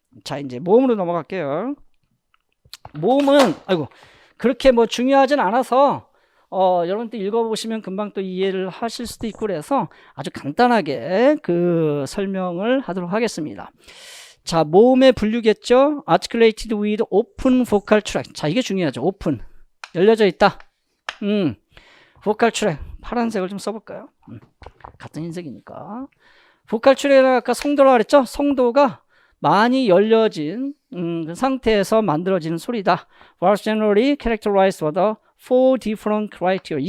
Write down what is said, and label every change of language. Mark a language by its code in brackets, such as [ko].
[ko] 자, 이제 모음으로 넘어갈게요. 모음은 그렇게 뭐 중요하진 않아서 여러분들 읽어보시면 금방 또 이해를 하실 수도 있고 그래서 아주 간단하게 그 설명을 하도록 하겠습니다. 자, 모음의 분류겠죠? [en] articulated with open vocal tract. [ko] 자, 이게 중요하죠. open. 열려져 있다. vocal tract. 파란색을 좀 써볼까요? 같은 흰색이니까. vocal tract는 아까 성도라고 그랬죠? 성도가 많이 열려진 그 상태에서 만들어지는 소리다. [en] Was generally characterized by the 4 different criteria.